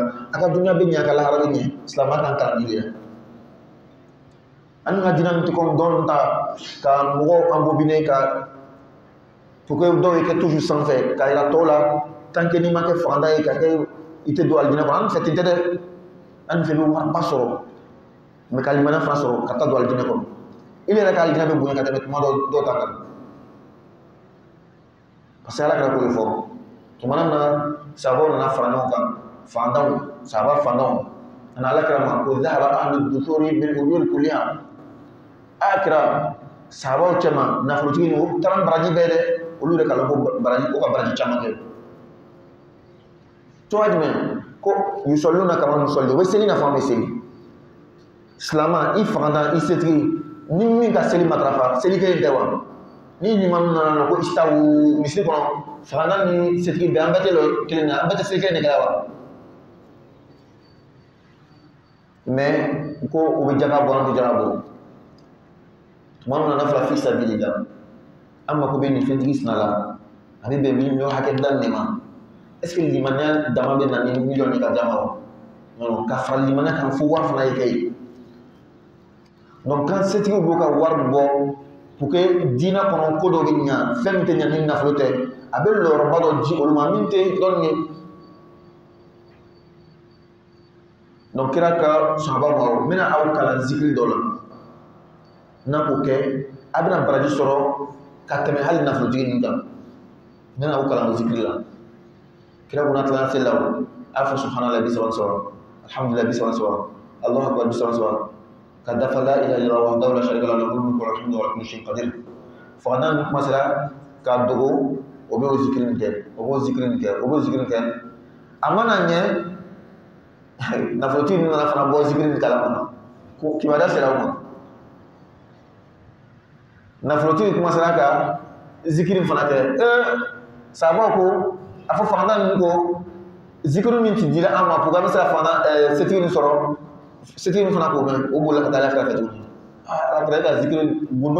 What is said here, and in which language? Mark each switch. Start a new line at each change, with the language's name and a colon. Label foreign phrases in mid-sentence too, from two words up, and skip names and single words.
Bambara: a ka dunuya bɛ ɲɛ a ka lahara bɛ ɲɛ silamɛya kan kalan de yan an ka diinɛ tɛ kɔn dɔɔnin ta ka mɔgɔw embobiner ka
French: pour que
Bambara: dɔw ye kɛ toujours sanfɛ ka yira tɔw la
French: tant que
Bambara: n'i ma kɛ faganda ye ka kɛ i tɛ don alijinɛ kɔnɔ an fɛ ten tɛ dɛ an fɛ i bɛ wariba sɔrɔ mais ka limaniya fana sɔrɔ ka taa don alijinɛ kɔnɔ i yɛrɛ ka alijinɛ bɛ bonya ka tɛmɛ tuma dɔw ta kan
French: parce que
Bambara: ala kɛra k'o de fɔ tuma na sahabaw nana fara ɲɔgɔn kan fantanw sahaba fantanw ana ala kɛra ma ko
Arabic: ذهب أهل الدثور بالأجور كلها
Bambara: a kɛra sahabaw cɛma nafolotigi o taara baraji bɛɛ dɛ olu de kalan ko baraji ko ka baraji caman kɛ cogoya jumɛn ko yusɔluna kama musɔli o bɛ seli nafa bɛ seli silama i faganda i setigi ni min ka seli matarafa seli kelen tɛ wa ni ɲuman nana ko istawu misiri kɔnɔ faganda ni setigi bɛɛ an bɛɛ tɛ kelen na an bɛɛ tɛ seli kelen de kɛ wa mais ko u bɛ jaga bɔ an tɛ jaga bɔ tuma min na n'a fɔra
Arabic: في سبيل الله
Bambara: an mako bɛ nin fɛntigi sina la a bɛ bɛn miliyɔn hakɛ dali de ma
French: est ce que
Bambara: limaniya dama bɛ na ni miliyɔn ye ka d'a ma wa non ka fara limaniya kan fo wari fana ye kɛ ye donc kan setigiw b'u ka wari bɔ
French: pour que
Bambara: diinɛ kɔnɔ ko dɔ bɛ ɲa fɛn min tɛ ɲa ni nafolo tɛ a bɛ lɔrɔba dɔ di olu ma min tɛ dɔɔnin ye donc kira ka sahaba ma n bɛna aw kalan zikiri dɔ la n'a k'o kɛ a bɛna baraji sɔrɔ ka tɛmɛ hali nafolotigi ninnu kan n bɛna aw kalan zikiri la kira ko n'a tilala seli la o a fɔ subhanallah 33 alhamdulillah 33 allahu akbar 33 ka dafa
Arabic: لا إله إلا الله وحده لا شريك له له الملك وله الحمد وعلى كل شيء قدير
Bambara: fo kana kuma sera ka dogo o bɛ o zikiri nin kɛ o b'o zikiri nin kɛ o b'o zikiri nin kɛ a mana ɲɛ nafolotigi ninnu nana fana bɔ zikiri nin kalan kɔnɔ ko kibaruya sera o ma nafolotigi kuma sera ka zikiri fana kɛ sahabaw ko a fɔ faganda ninnu ko zikiri min ti dira an ma
French: pour que
Bambara: an bɛ se ka faganda setigi nin sɔrɔ setigi min fana k'o mɛn o bolila ka taa ala fɛ tuguni ala kɛra ka zikiri gundo